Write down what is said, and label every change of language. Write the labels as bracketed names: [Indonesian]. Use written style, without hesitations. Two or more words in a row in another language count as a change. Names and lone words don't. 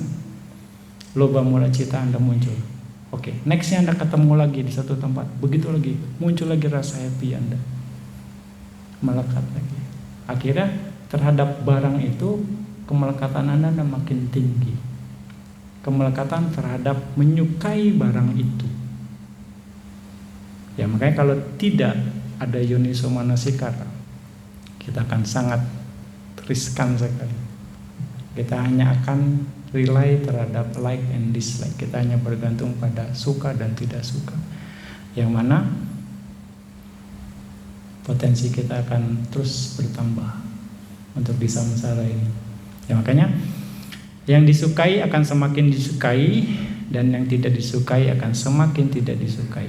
[Pali] Loba mula cita [Indonesian] Anda muncul. Oke, nextnya Anda ketemu lagi di satu tempat, begitu lagi, muncul lagi rasa happy Anda, melekat lagi. Akhirnya terhadap barang itu kemelekatan Anda makin tinggi. Kemelekatan terhadap menyukai barang itu. Ya, makanya kalau tidak ada [Pali] yoniso manasikara, [Indonesian] kita akan sangat riskan sekali. Kita hanya akan rely terhadap [English] like and dislike. [Indonesian] Kita hanya bergantung pada suka dan tidak suka. Yang mana potensi kita akan terus bertambah untuk di samsara ini. Ya, makanya yang disukai akan semakin disukai, dan yang tidak disukai akan semakin tidak disukai.